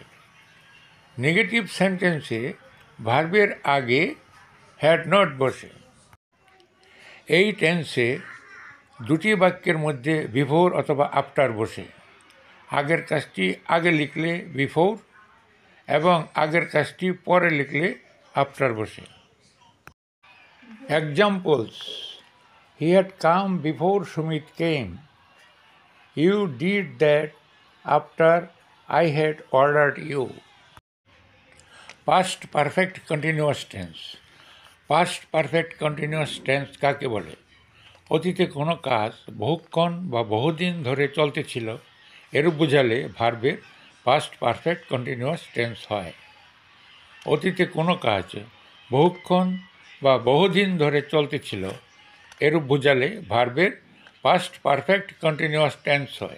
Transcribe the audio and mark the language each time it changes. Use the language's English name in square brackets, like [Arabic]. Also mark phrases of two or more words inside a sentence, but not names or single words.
[English] negative sentence [Bangla] ভার্বের আগে [English] had not [Bangla] বসে। এই টেন্সে দুটি বাক্যের মধ্যে বিফোর অথবা আফটার বসে। আগের কাজটি আগে লিখলে বিফোর এবং আগের কাজটি পরে লিখলে আফটার বসে। [English] এক্সাম্পলস: He had come before Sumit came. You did that after I had ordered you. Past perfect continuous tense. Past perfect continuous tense [Bangla] কাকে বলে? অতীতে কোনো কাজ বহুক্ষণ বা বহুদিন ধরে চলতেছিল এরূপ বোঝালে ভার্বের [English] past perfect continuous tense [Bangla] হয়। অতীতে কোনো কাজ বহুক্ষণ বা বহুদিন ধরে চলতেছিল, এরূপ বোঝালে ভার্বের [English] past perfect continuous tense [Bangla] হয়।